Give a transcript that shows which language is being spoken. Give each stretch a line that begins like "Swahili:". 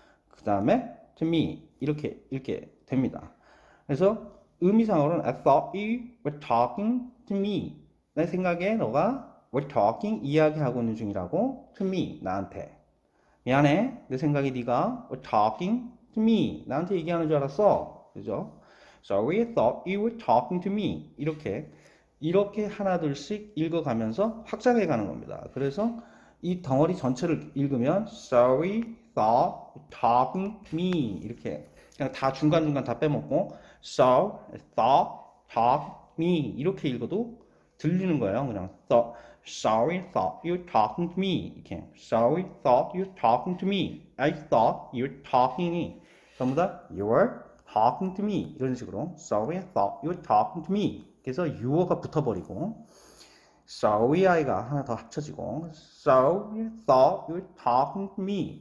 Korean: 그 다음에 to me 이렇게 읽게 됩니다. 그래서 의미상으로는
English: I thought you were talking to me.
Korean: 내 생각에 너가
English: were talking
Korean: 이야기하고 있는 중이라고 to me 나한테. 미안해. 내 생각에 네가
English: were talking to me.
Korean: 나한테 얘기하는 줄 알았어. 그죠?
English: Sorry, I thought you were talking to me.
Korean: 이렇게 하나둘씩 읽어가면서 확장해 가는 겁니다. 그래서 이 덩어리 전체를 읽으면
English: Sorry, thought, talking to me.
Korean: 이렇게 그냥 다 중간중간 다 빼먹고
English: Sorry, thought, talk, me.
Korean: 이렇게 읽어도 들리는 거예요.
English: 그냥 Sorry, thought you were talking to me.
Korean: 이렇게
English: Sorry, thought you were talking to me. I thought you were talking to me.
Korean: 전부 다
English: You were talking to me.
Korean: 이런 식으로
English: Sorry, I thought you were talking to me. 그래서 you가 붙어버리고 Sorry, I가
Korean: 하나 더 합쳐지고
English: Sorry, I thought you were talking to me.